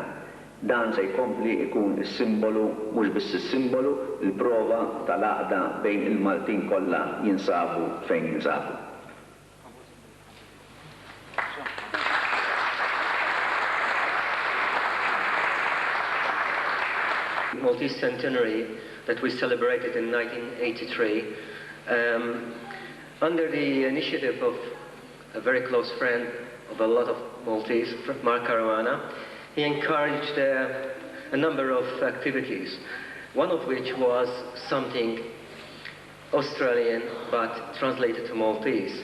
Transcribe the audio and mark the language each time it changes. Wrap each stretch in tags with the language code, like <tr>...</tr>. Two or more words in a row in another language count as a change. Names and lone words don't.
<mt>Dan se jkompli jkun is-simbolu, mhux biss is-simbolu, il-prova tal-għaqda bejn il-Maltin kollha jinsabu fejn jinsabu.</mt> <en>Maltese centenary that we celebrated in 1983 under the initiative of a very close friend of a lot of Maltese, Mark Caruana. He encouraged a number of activities, one of which was something Australian but translated to Maltese.</en>